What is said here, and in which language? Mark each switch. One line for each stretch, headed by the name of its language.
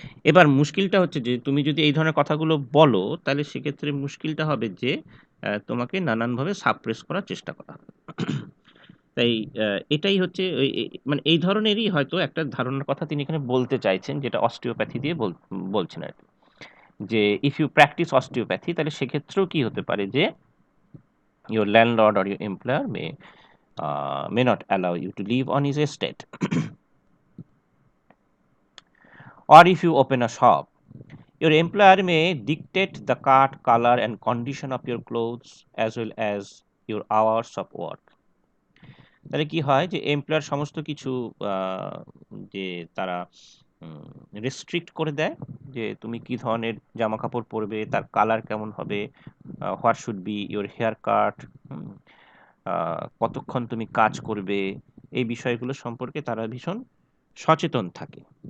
Bangla: এবার মুশকিলটা হচ্ছে যে তুমি যদি এই ধরনের কথাগুলো বলো, তাহলে সেক্ষেত্রে মুশকিলটা হবে যে তোমাকে নানানভাবে সাপ্রেস করার চেষ্টা করা হবে। তাই এটাই হচ্ছে মানে এই ধরনেরই হয়তো একটা ধারণার কথা তিনি এখানে বলতে চাইছেন, যেটা অস্টিওপ্যাথি দিয়ে বলছেন আর কি।
English: যে if you practise osteopathy,
Bangla: তাহলে সেক্ষেত্রেও কি হতে পারে যে
English: your landlord or your employer may not allow you to live on his estate. Or if you open a shop, your employer may dictate the cut, color, and condition of your clothes as well as your hours of work.
Bangla: তাহলে কি হয় যে employer সমস্ত কিছু যে তারা restrict করে দেয় যে তুমি কি ধরনের জামা কাপড় পরবে, তার কালার কেমন হবে,
English: what should be your hair cut,
Bangla: কতক্ষণ তুমি কাজ করবে, এই বিষয়গুলো সম্পর্কে তারা ভীষণ সচেতন থাকে।